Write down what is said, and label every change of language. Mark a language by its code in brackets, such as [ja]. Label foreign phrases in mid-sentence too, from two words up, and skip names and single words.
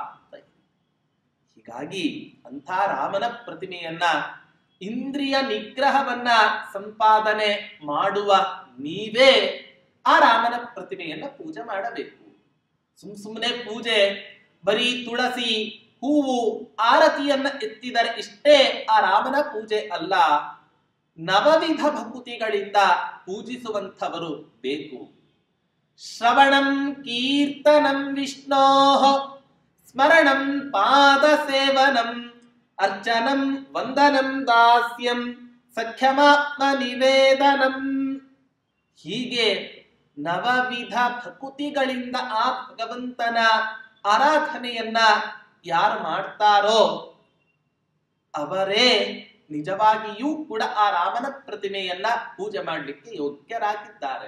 [kn] ಹೀಗಾಗಿ ಅಂಥ ರಾಮನ ಪ್ರತಿಮೆಯನ್ನ, ಇಂದ್ರಿಯ ನಿಗ್ರಹವನ್ನ ಸಂಪಾದನೆ ಮಾಡುವ ನೀವೇ ಆ ರಾಮನ ಪ್ರತಿಮೆಯನ್ನ ಪೂಜೆ ಮಾಡಬೇಕು. ಸುಮ್ಮನೆ ಪೂಜೆ, ಬರೀ ತುಳಸಿ, ಹೂವು, ಆರತಿಯನ್ನ ಎತ್ತಿದರೆ ಇಷ್ಟೇ ಆ ರಾಮನ ಪೂಜೆ ಅಲ್ಲ. ನವವಿಧ ಭಕುತಿಗಳಿಂದ ಪೂಜಿಸುವಂಥವರು ಬೇಕು. [sa] ಶ್ರವಣಂ ಕೀರ್ತನಂ ವಿಷ್ಣೋಃ ಸ್ಮರಣಂ ಪಾದ ಸೇವನಂ ಅರ್ಚನಂ ವಂದನಂ ದಾಸ್ಯಂ ಸಖ್ಯಮಾತ್ಮ ನಿವೇದನಂ. [kn] ಹೀಗೆ ನವವಿಧ ಭಕುತಿಗಳಿಂದ ಆ ಭಗವಂತನ ಆರಾಧನೆಯನ್ನ ಯಾರು ಮಾಡ್ತಾರೋ ಅವರೇ ನಿಜವಾಗಿಯೂ ಕೂಡ ಆ ರಾಮನ ಪ್ರತಿಮೆಯನ್ನ ಪೂಜೆ ಮಾಡಲಿಕ್ಕೆ ಯೋಗ್ಯರಾಗಿದ್ದಾರೆ.